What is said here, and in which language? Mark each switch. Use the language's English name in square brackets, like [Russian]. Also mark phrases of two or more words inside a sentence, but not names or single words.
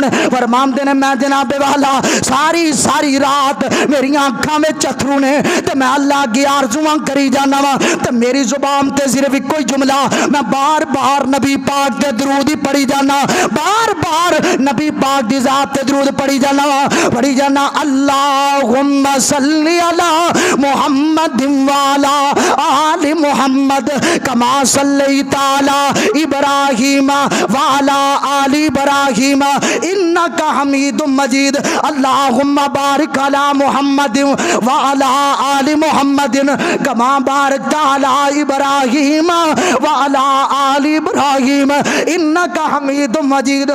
[Punjabi] فرماندے نے میں جناب والا ساری رات میری اکھاں وچ اتھرو نے تے میں اللہ کی آرزواں کری جانا وا تے میری زبان تے صرف کوئی جملہ میں بار بار نبی پاک دے درود ہی پڑھی جانا، بار بار نبی پاک دی ذات تے درود پڑھی جانا پڑھی جانا، [Arabic] اللہم صلی علی محمد وعلی آل محمد کما صلیت علی ابراہیم وعلی آل ابراہیم انک حمید مجید، اللہم بارک علی محمد وعلی آل محمد کما بارکت علی ابراہیم وعلی آل ابراہیم انک حمید مجید۔